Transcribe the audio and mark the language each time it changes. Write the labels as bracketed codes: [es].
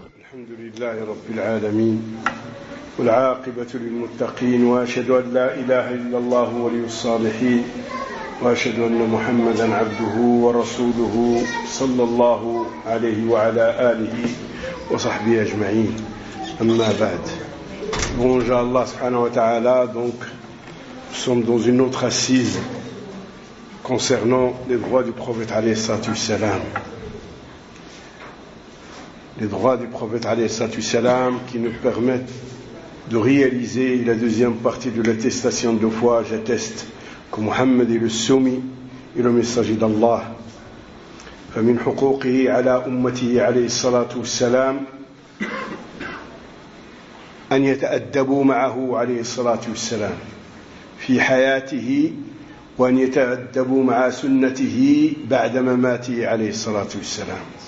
[ar] الحمد لله رب العالمين والعاقبة للمتقين، وأشهد أن لا إله إلا الله ولي الصالحين، وأشهد أن محمدا عبده ورسوله صلى الله عليه وعلى آله وصحبه أجمعين. أما بعد، بون جاء الله سبحانه وتعالى. [fr] Donc nous sommes dans une autre assise concernant les droits du prophète عليه الصلاة والسلام. Les droits du prophète alayhi salatu wassalam qui nous permettent de réaliser la deuxième partie de l'attestation de foi. J'atteste que Muhammad est le soumis et le messager d'Allah. [ar] فمن حقوقه على أمته عليه الصلاة والسلام أن يتأدبوا معه عليه الصلاة والسلام في حياته وأن يتأدبوا مع سنته بعد مماته عليه الصلاة والسلام.